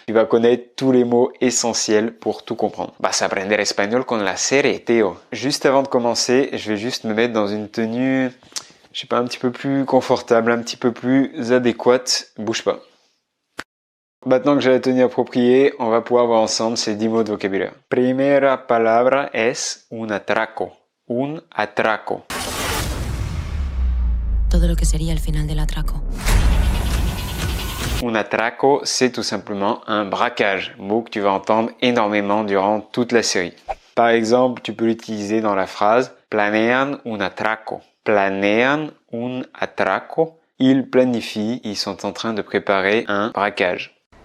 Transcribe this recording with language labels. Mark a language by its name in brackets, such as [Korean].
[French] Tu vas connaître tous les mots essentiels pour tout comprendre. [Spanish] Vas a aprender espagnol con la serie, [French] Théo. Juste avant de commencer, je vais juste me mettre dans une tenue, je sais pas, un petit peu plus confortable, un petit peu plus adéquate. Bouge pas. Maintenant que j'ai la tenue appropriée, on va pouvoir voir ensemble ces 10 mots de vocabulaire. [Spanish] Primera palabra es un atraco. Un atraco. Todo lo que sería el final del atraco. [French] Un atraco, c'est tout simplement un braquage, mot que tu vas entendre énormément durant toute la série. Par exemple, tu peux l'utiliser dans la phrase [Spanish] planean un atraco. Planean un atraco. [French] Ils planifient, ils sont en train de préparer un braquage.